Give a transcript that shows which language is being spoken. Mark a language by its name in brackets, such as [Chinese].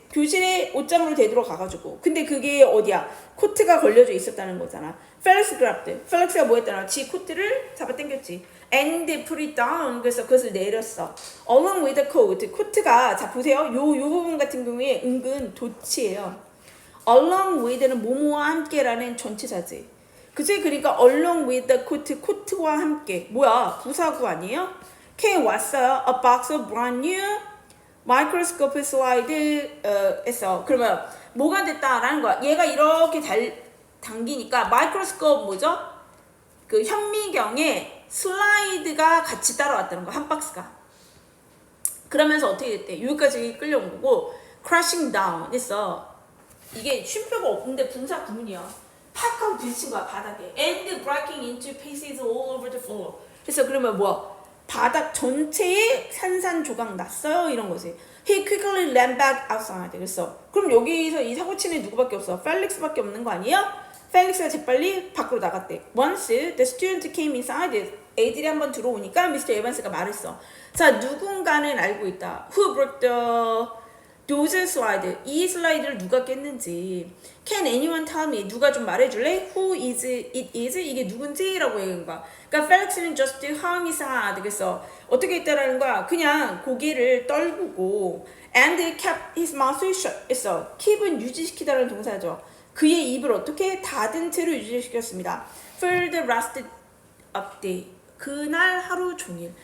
[Korean] 교실에 옷장으로 되돌아가가지고. 근데 그게 어디야? 코트가 걸려져 있었다는 거잖아. 펠릭스 grabbed. 펠릭스가 뭐 했더라? 지 코트를 잡아 당겼지. [English] And put it down. [Korean] 그래서 그것을 내렸어. [English] Along with the coat. [Korean] 코트가, 자 보세요. 요 부분 같은 경우에 은근 도치예요. Along with는 뭐뭐와 함께라는 전치사지. 그치? 그러니까 [English] along with the coat, [Korean] 코트와 함께. 뭐야? 부사구 아니에요? came 왔어요. [English] A box of brand new microscope slide [Korean] 했어. 그러면 뭐가 됐다라는 거야? 얘가 이렇게 당기니까 마이크로스코프 뭐죠? 그 현미경에 슬라이드가 같이 따라왔다는 거야. 한 박스가. 그러면서 어떻게 됐대? 여기까지 끌려온 거고 [English] crashing down [Korean] 했어. 이게 쉼표가 없는데 분사 구문이야. 팍 하고 부딪힌 거야 바닥에. [English] And breaking into pieces all over the floor. [Korean] 그래서 그러면 뭐야? 바닥 전체에 산산조각 났어요 이런 거지. [English] He quickly ran back outside. [Korean] 그랬어. 그럼 여기서 이 사고치는 누구밖에 없어? 펠릭스밖에 없는 거 아니에요? 펠릭스가 재빨리 밖으로 나갔대. [English] Once the student came inside, [Korean] 애들이 한번 들어오니까 미스터 에반스가 말했어. 자, 누군가는 알고 있다. [English] Who broke those slide? [Korean] 이 슬라이드를 누가 깼는지. [English] Can anyone tell me? [Korean] 누가 좀 말해줄래? [English] Who is it is? [Korean] 이게 누군지? 라고 얘기한 거야. 그러니까 펠릭스는 [English] just hung his head. [Korean] 그래서 어떻게 했다라는 거야? 그냥 고개를 떨구고 [English] and kept his mouth shut. [Korean] 했어. keep은 유지시키다라는 동사죠. 그의 입을 어떻게 닫은 채로 유지시켰습니다. [English] For the rest of the [Korean] 그날 하루 종일.